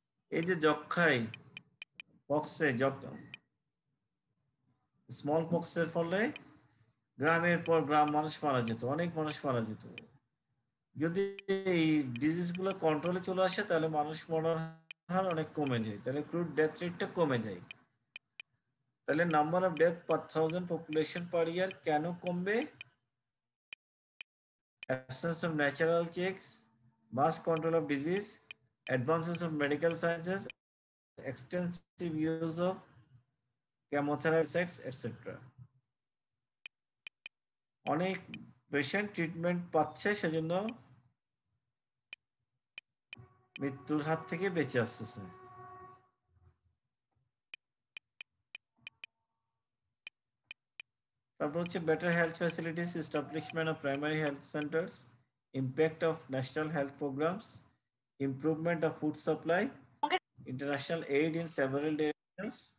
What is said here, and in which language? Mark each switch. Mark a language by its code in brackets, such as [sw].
[bn] এই যে যক্ষায়, পক্সে, স্মল পক্সের ফলে গ্রামের পর গ্রাম মানুষ মারা যেত, অনেক মানুষ মারা যেত। যদি এই ডিজিজগুলো কন্ট্রোলে চলে আসে, তাহলে মানুষ মরার হার অনেক কমে যায়, তাহলে [en] crude death রেটটা [bn] কমে যায়। তাহলে [en] number of death per 1000 population per year [bn] কেন কমবে? [en] Absence of natural checks, mass control of disease, advances of medical sciences, extensive use of chemotherapy, etc. [bn] অনেক পেশেন্ট ট্রিটমেন্ট পাচ্ছে, সেজন্য মৃত্যুর হাত থেকে বেঁচে আসতেছে। তারপর হচ্ছে [en] Better health facilities, establishment of primary health centres, impact of national health programmes, improvement of food supply, international aid in several directions.